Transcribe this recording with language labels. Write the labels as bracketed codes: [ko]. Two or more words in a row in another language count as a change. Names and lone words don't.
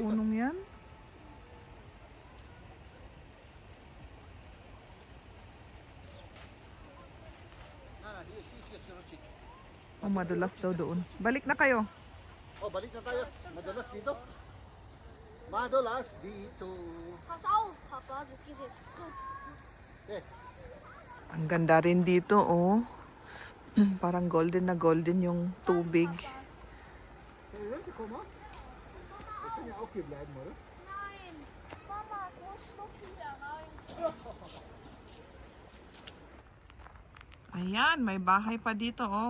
[tl] punong yan. Oh, madulas daw doon. Balik na kayo. Oh, balik na tayo. Madulas dito. Madulas dito. [de] Pass auf, Papa, das geht jetzt gut. Eh, [tl] Ang ganda rin dito, oh. Parang golden na golden yung tubig. [de] komm mal. Wir können ja auch hier bleiben, oder? Nein, Mama, wo schlucken wir rein? [tl] Ayan, may bahay pa dito, oh.